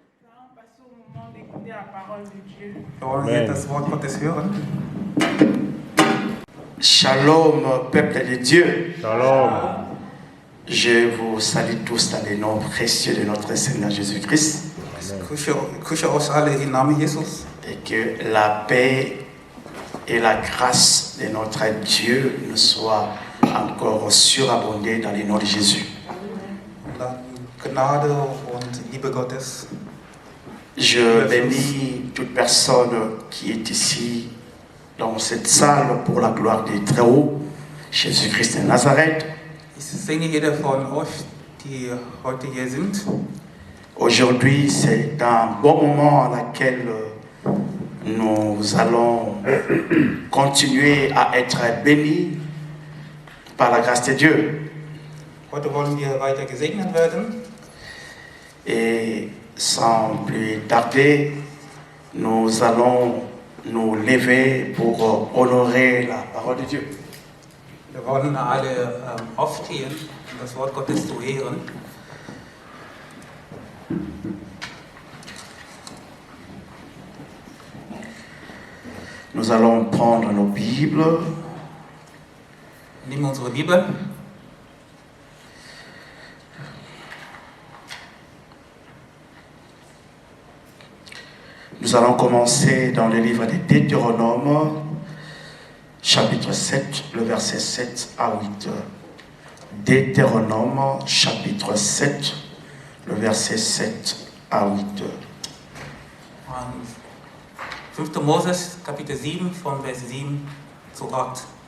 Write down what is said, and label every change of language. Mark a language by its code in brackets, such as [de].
[fr] On passe au moment d'écouter la parole de Dieu. [de] Wir wollen hier das Wort Gottes hören. [fr] Shalom, peuple de Dieu. Shalom. Je vous salue tous dans le nom précieux de notre Seigneur Jésus-Christ. [de] Ich grüße euch alle im Namen Jesus. [fr] Et que la paix et la grâce de notre Dieu nous soient encore surabondées dans le nom de Jésus. [de] La Gnade und Liebe Gottes. [fr] Je bénis toute personne qui est ici dans cette salle pour la gloire du Très-Haut, Jésus-Christ de Nazareth. [de] Ich segne jeder von euch, die heute hier sind. [fr] Aujourd'hui, c'est un bon moment à laquelle nous allons continuer à être bénis par la grâce de Dieu. [de] Heute wollen wir weiter gesegnet werden. [fr] Et sans plus tarder, nous allons nous lever pour honorer la parole de Dieu. [de] Wir wollen alle aufstehen, um das Wort Gottes zu ehren. [fr] Nous allons prendre nos Bibles. [de] Nehmen unsere Bibel. [fr] Nous allons commencer dans le livre des Deutéronomes, chapitre 7, le verset 7 à 8. Deutéronome, chapitre 7, le verset 7 à 8. 5. [de] Moses, Kapitel 7, von Vers 7 zu 8.